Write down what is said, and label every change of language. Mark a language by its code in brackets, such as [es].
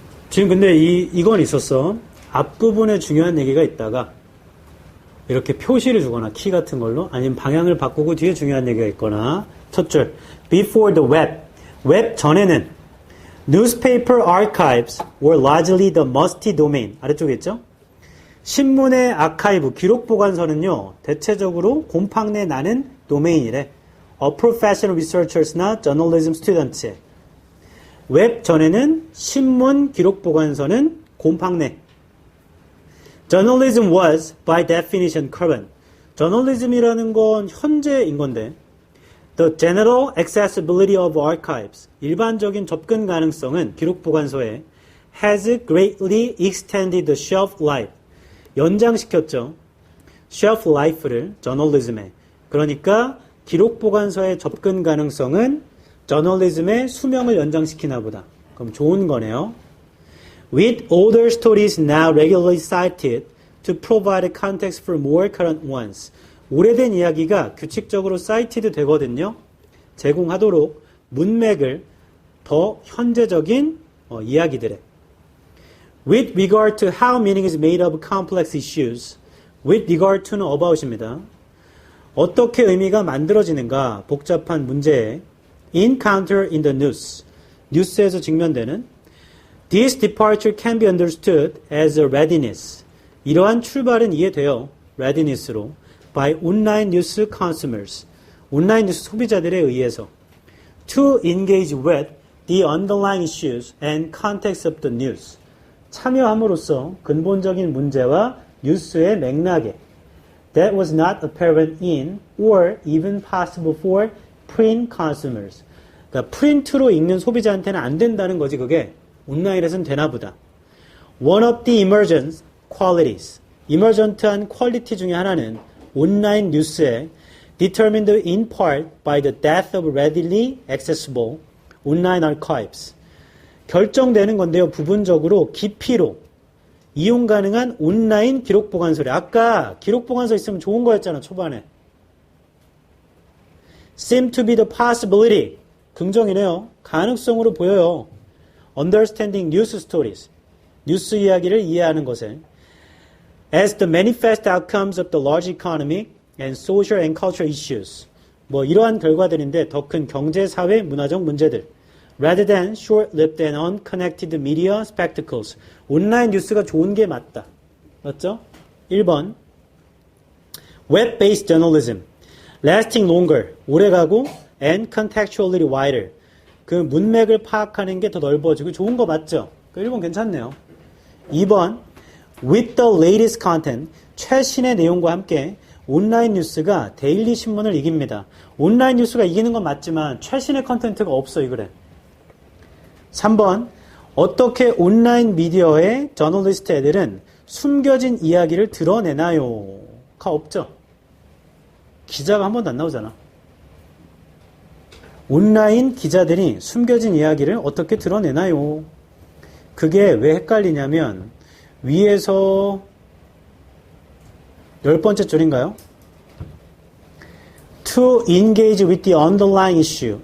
[ko] 지금 근데 이건 있었어. 앞부분에 중요한 얘기가 있다가 이렇게 표시를 주거나 키 같은 걸로 아니면 방향을 바꾸고 뒤에 중요한 얘기가 있거나 첫 줄 [en] before the web [ko] 웹 전에는 [en] newspaper archives were largely the musty domain [ko] 아래쪽에 있죠? 신문의 아카이브 기록 보관서는요 대체적으로 곰팡 내 나는 도메인이래. [en] of professional researchers [ko] 나 [en] journalism students [ko] 에 웹 전에는 신문 기록 보관서는 곰팡 내. [en] Journalism was, by definition, current. [ko] 저널리즘이라는 건 현재인 건데, [en] the general accessibility of archives, [ko] 일반적인 접근 가능성은 기록 보관소에 [en] has greatly extended the shelf life, [ko] 연장시켰죠. shelf life를 저널리즘에. 그러니까 기록 보관소의 접근 가능성은 저널리즘의 수명을 연장시키나 보다. 그럼 좋은 거네요. [en] With older stories now regularly cited to provide context for more current ones. [ko] 오래된 이야기가 규칙적으로 cited 되거든요. 제공하도록 문맥을 더 현재적인 이야기들에. [en] With regard to how meaning is made of complex issues. With regard to는 about입니다. [ko] 어떻게 의미가 만들어지는가 복잡한 문제에 [en] encounter in the news. [ko] 뉴스에서 직면되는 [en] This departure can be understood as a readiness. [ko] 이러한 출발은 이해돼요. readiness로. [en] by online news consumers. [ko] 온라인 뉴스 소비자들에 의해서. [en] to engage with the underlying issues and context of the news. [ko] 참여함으로써 근본적인 문제와 뉴스의 맥락에 [en] that was not apparent in or even possible for print consumers. [ko] 그러니까 프린트로 읽는 소비자한테는 안 된다는 거지 그게. 온라인에서는 되나 보다. [en] One of the emergent qualities, [ko] emergent한 퀄리티 중에 하나는 온라인 뉴스에 [en] determined in part by the death of readily accessible online archives. [ko] 결정되는 건데요. 부분적으로 깊이로 이용 가능한 온라인 기록 보관소래. 아까 기록 보관소 있으면 좋은 거였잖아. 초반에. [en] seem to be the possibility. [ko] 긍정이네요. 가능성으로 보여요. [en] Understanding news stories. [ko] 뉴스 이야기를 이해하는 것에 [en] as the manifest outcomes of the large economic and social and cultural issues. [ko] 뭐 이러한 결과들인데 더 큰 경제, 사회, 문화적 문제들. [en] rather than short-lived and unconnected media spectacles. [ko] 온라인 뉴스가 좋은 게 맞다. 맞죠? 1번. [en] Web-based journalism. lasting longer. [ko] 오래가고 [en] and contextually wider. [ko] 그 문맥을 파악하는 게 더 넓어지고 좋은 거 맞죠? 1번 괜찮네요. 2번 [en] with the latest content [ko] 최신의 내용과 함께 온라인 뉴스가 데일리 신문을 이깁니다. 온라인 뉴스가 이기는 건 맞지만 최신의 컨텐츠가 없어 이 글에. 3번 어떻게 온라인 미디어의 저널리스트 애들은 숨겨진 이야기를 드러내나요? 가 없죠. 기자가 한 번도 안 나오잖아. 온라인 기자들이 숨겨진 이야기를 어떻게 드러내나요? 그게 왜 헷갈리냐면 위에서 10번째 줄인가요? [en] To engage with the underlying issue.